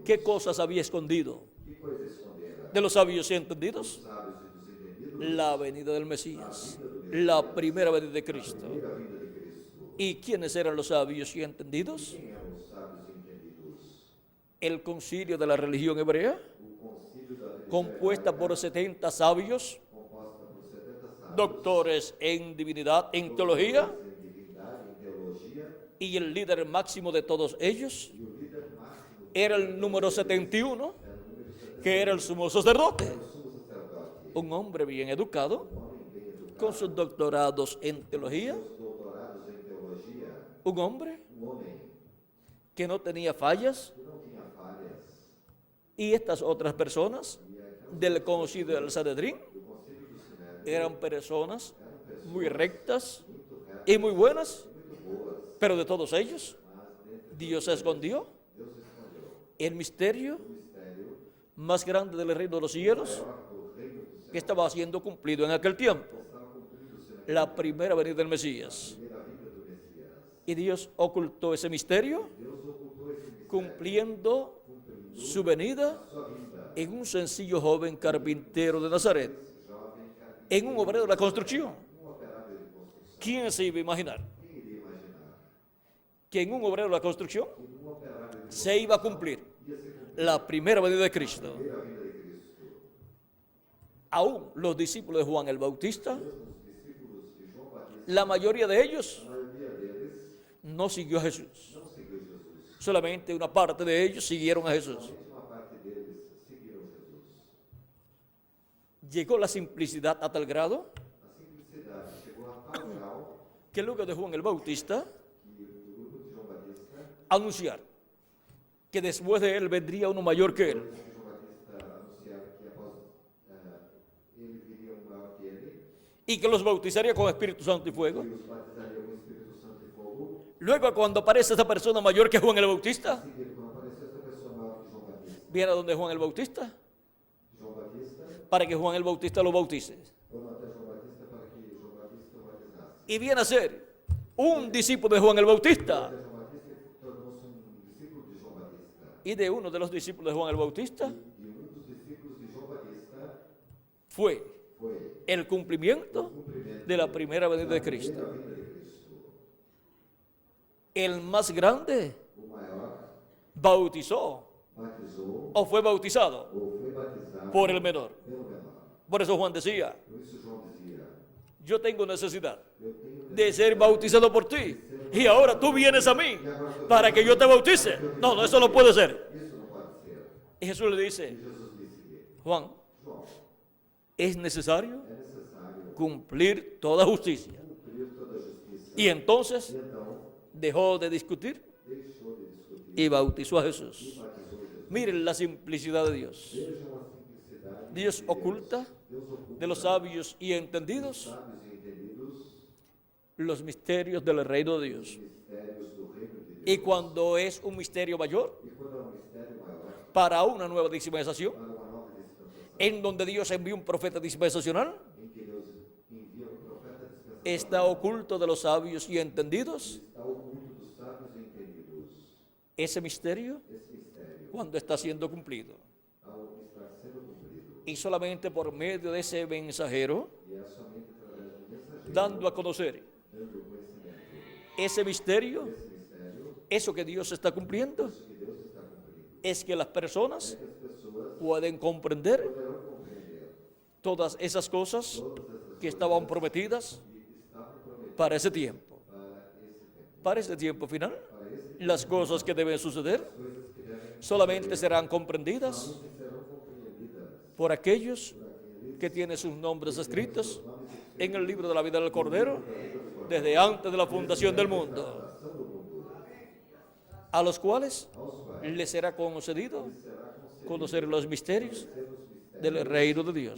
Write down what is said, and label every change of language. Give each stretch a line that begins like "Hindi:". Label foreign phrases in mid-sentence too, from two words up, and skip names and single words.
Spanish: ¿Qué cosas había escondido
Portuguese: Que coisa escondera?
Spanish: de los sabios y entendidos?
Portuguese: Dos sábios e dos entendidos,
Spanish: La venida del Mesías, la primera venida de Cristo.
Portuguese: primeira vinda de
Spanish: ¿Y quiénes eran los sabios y entendidos?
Portuguese: Quem eram os sábios e entendidos?
Spanish: El concilio de la religión hebrea,
Portuguese: O concílio da religião
Spanish: compuesta por 70 sabios,
Portuguese: composta por 70 sábios,
Spanish: doctores en divinidad, en teología,
Portuguese: em divindade, em teologia,
Spanish: y el líder máximo de todos ellos
Portuguese: e o líder máximo
Spanish: era el número 71,
Portuguese: era o número 70,
Spanish: que era el sumo sacerdote,
Portuguese: o sumo sacerdote,
Spanish: un hombre bien educado,
Portuguese: homem bem educado,
Spanish: con sus doctorados en teología,
Portuguese: seus doutorados em teologia,
Spanish: un hombre
Portuguese: homem
Spanish: que no tenía fallas,
Portuguese: que não tinha falhas,
Spanish: y estas otras personas del concilio del Sanedrín
Portuguese: do concílio do Sinédrio
Spanish: eran personas
Portuguese: eram pessoas
Spanish: muy rectas
Portuguese: muito retas
Spanish: y muy buenas,
Portuguese: e muito boas,
Spanish: pero de todos ellos
Portuguese: mas dentre
Spanish: Dios escondió
Portuguese: Deus escolheu
Spanish: el misterio
Portuguese: o mistério
Spanish: más grande del reino de los cielos
Portuguese: maior do reino do céu,
Spanish: que estaba siendo cumplido en aquel tiempo,
Portuguese: estava cumprindo-se na
Spanish: la primera venida del Mesías.
Portuguese: primeira vinda do Messias.
Spanish: Y Dios ocultó ese misterio
Portuguese: Deus ocultou esse mistério,
Spanish: cumpliendo su venida
Portuguese: sua vinda,
Spanish: en un sencillo joven carpintero de Nazaret,
Portuguese: jovem carpinteiro,
Spanish: en un obrero de la construcción.
Portuguese: operário de construção.
Spanish: ¿Quién se iba a imaginar
Portuguese: Quem iria imaginar
Spanish: que en un obrero de la construcción
Portuguese: que operário de
Spanish: se iba a cumplir
Portuguese: ia se cumprir
Spanish: la primera venida de Cristo?
Portuguese: a primeira vinda de Cristo?
Spanish: Aún los discípulos de Juan el Bautista,
Portuguese: Mesmo os discípulos de João Batista,
Spanish: la mayoría de ellos
Portuguese: a maioria deles
Spanish: no siguió a Jesús.
Portuguese: não seguiu Jesus.
Spanish: Solamente una parte de ellos siguieron a Jesús.
Portuguese: Somente uma parte deles seguiram Jesus.
Spanish: Llegó la simplicidad a tal grado
Portuguese: A simplicidade chegou a tal grau
Spanish: que luego de Juan el Bautista
Portuguese: que o grupo de João Batista,
Spanish: anunciar que después de él vendría uno mayor que él.
Portuguese: depois que João Batista anunciava que após ele viria um maior que ele,
Spanish: Y que los bautizaría con Espíritu Santo y fuego.
Portuguese: e os batizaria com o Espírito Santo e fogo.
Spanish: Luego, cuando aparece esa persona mayor que Juan el Bautista,
Portuguese: Assim, quando apareceu essa pessoa maior que João Batista,
Spanish: viene a donde Juan el Bautista
Portuguese: João Batista,
Spanish: para que Juan el Bautista lo bautice.
Portuguese: foram até João Batista para que João Batista o batizasse.
Spanish: Y viene a ser un discípulo de Juan el Bautista.
Portuguese: Até João Batista tornou-se discípulo de João Batista.
Spanish: Y de uno de los discípulos de Juan el Bautista
Portuguese: E dos discípulos de João Batista
Spanish: fue
Portuguese: foi
Spanish: el cumplimiento de la primera venida de Cristo.
Portuguese: a vinda de Cristo.
Spanish: El más grande
Portuguese: O maior
Spanish: bautizó
Portuguese: batizou
Spanish: o fue bautizado
Portuguese: ou foi batizado
Spanish: por el menor.
Portuguese: pelo menor.
Spanish: Por eso Juan decía,
Portuguese: Por isso João dizia,
Spanish: yo tengo necesidad
Portuguese: eu tenho
Spanish: de ser bautizado por ti. Y ahora tú vienes a mí para que yo te bautice. No, no, eso no puede ser.
Portuguese: isso não pode ser.
Spanish: Y Jesús le
Portuguese: E
Spanish: dice,
Portuguese: Jesus disse,
Spanish: Juan,
Portuguese: João,
Spanish: es necesario
Portuguese: é necessário
Spanish: cumplir toda justicia.
Portuguese: cumprir toda a justiça.
Spanish: Y entonces
Portuguese: E então
Spanish: dejó de discutir
Portuguese: deixou de discutir
Spanish: y bautizó a
Portuguese: e
Spanish: Jesús.
Portuguese: batizou Jesus.
Spanish: Miren la simplicidad de Dios.
Portuguese: Vejam a simplicidade
Spanish: Dios oculta
Portuguese: Deus oculta
Spanish: de los sabios y entendidos
Portuguese: sábios e entendidos
Spanish: los misterios del reino de Dios.
Portuguese: mistérios do reino de Deus.
Spanish: Y cuando es un misterio mayor,
Portuguese: E quando é um mistério maior
Spanish: para una nueva dispensación,
Portuguese: para uma nova dispensação,
Spanish: en donde Dios envía un profeta dispensacional,
Portuguese: em que Deus envia um profeta dispensacional,
Spanish: está oculto de los sabios y entendidos
Portuguese: está oculto dos sábios e entendidos.
Spanish: ese misterio
Portuguese: Esse mistério,
Spanish: cuando está siendo cumplido.
Portuguese: ao estar sendo cumprido,
Spanish: Y solamente por medio de ese mensajero,
Portuguese: e é somente através do mensageiro,
Spanish: dando a conocer
Portuguese: dando conhecimento,
Spanish: ese misterio,
Portuguese: esse mistério,
Spanish: eso que Dios está cumpliendo,
Portuguese: isso que Deus está cumprindo,
Spanish: es que las personas
Portuguese: é que as pessoas
Spanish: pueden comprender
Portuguese: poderão compreender
Spanish: todas esas cosas
Portuguese: todas essas
Spanish: que estaban prometidas
Portuguese: que estavam prometidas
Spanish: para ese tiempo.
Portuguese: para esse tempo,
Spanish: Para ese tiempo final,
Portuguese: para esse
Spanish: las cosas que deben suceder
Portuguese: coisas que devem
Spanish: solamente serán comprendidas
Portuguese: somente serão compreendidas
Spanish: por aquellos que tienen sus nombres escritos en el libro de la vida del Cordero desde antes de la fundación del mundo, a los cuales les será concedido conocer los misterios del reino de Dios.